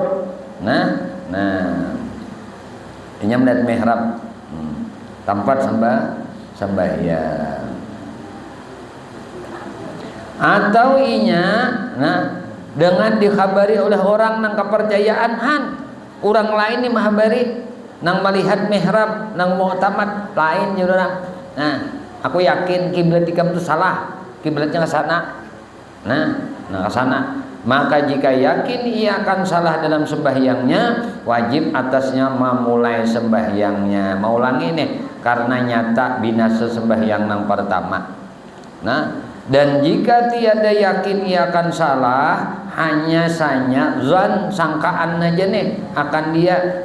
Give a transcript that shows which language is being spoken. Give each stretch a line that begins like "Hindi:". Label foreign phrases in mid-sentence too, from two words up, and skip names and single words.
Banjar: Nah ini melihat mihrab tempat sembahyang, atau inya dengan dikhabari oleh orang nang kepercayaan orang lain nih mahabari nang melihat mihrab nang mu'tamad lain jurang. Nah aku yakin kiblat ikam itu salah, kiblatnya ke sana.
Indonesian: Nah ke sana Maka jika yakin ia akan salah dalam sembahyangnya, wajib atasnya memulai sembahyangnya. Mau ulangi nih, karena nyata binasa sembahyang yang pertama. Nah, dan jika tiada yakin ia akan salah, hanya saja zan sangkaan aja nih akan dia,